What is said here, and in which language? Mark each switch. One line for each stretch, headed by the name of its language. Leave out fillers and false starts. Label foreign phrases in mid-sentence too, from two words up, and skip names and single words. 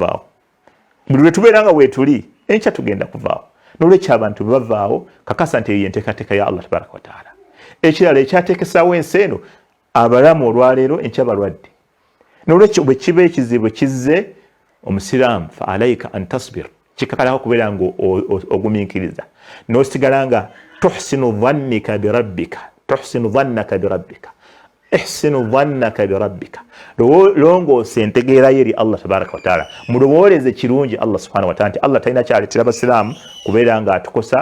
Ganda: Buli lwe tubeera nga weetuli, enkya tugenda kuvaawo. n'olwekyo abantu bavaawo kakasa nti yenteekateeka ya
Arabic: الله تبارك وتعالى.
Ganda: Ekirala ekyateekesaawo ensi eno abalamu olwaleero enkya balwadde. N'olwekyo bwe kiba ekizibu kizze omusiraamu
Arabic: فعليك أن تصبر
Ganda: kikakalako kubeera nga ogumiikiriza n'osigala nga
Arabic: تحسن ظنك بربك أحسن ظنك بربك
Ganda: longoosa entegeera ye eri
Arabic: الله تبارك وتعالى
Ganda: mulowooleze kirungi
Arabic: الله سبحانه وتعالى
Ganda: nti Allah talina kyaleetera abasiraamu kubeera nga atukosa